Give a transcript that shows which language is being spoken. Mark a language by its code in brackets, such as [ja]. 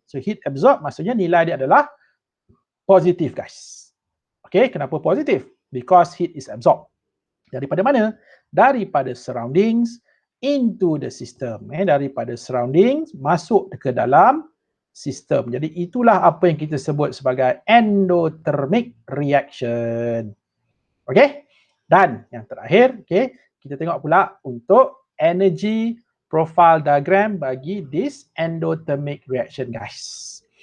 [ms] So heat absorb maksudnya nilai dia adalah positif guys. Okay, kenapa positif? [en] Because heat is absorbed. [ms] Daripada mana? Daripada [en] surroundings into the system. [ms] Daripada surroundings masuk ke dalam sistem. Jadi itulah apa yang kita sebut sebagai endothermic reaction. Okay? Dan yang terakhir, okay, kita tengok pula untuk energy profile diagram bagi this endothermic reaction guys.